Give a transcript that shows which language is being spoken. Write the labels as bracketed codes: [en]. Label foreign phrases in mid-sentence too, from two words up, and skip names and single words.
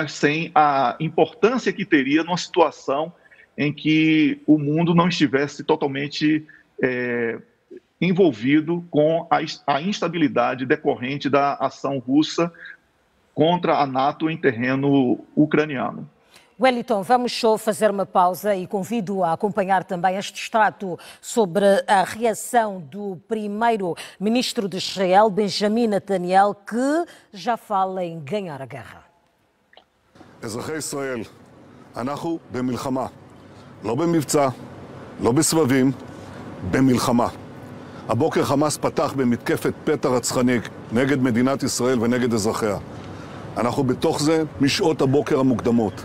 [pt] Sem a importância que teria numa situação em que o mundo não estivesse totalmente envolvido com a instabilidade decorrente da ação russa contra a NATO em terreno ucraniano. Wellington, vamos só fazer uma pausa e convido a acompanhar também este extrato sobre a reação do primeiro-ministro de Israel, Benjamin Netanyahu, que já fala em ganhar a guerra. [he] אזרחי ישראל, אנחנו במלחמה, לא במבצע, לא בסבבים, במלחמה. הבוקר חמאס פתח במתקפת פתע רצחני נגד מדינת ישראל ונגד אזרחיה. אנחנו בתוך זה משעות הבוקר המוקדמות.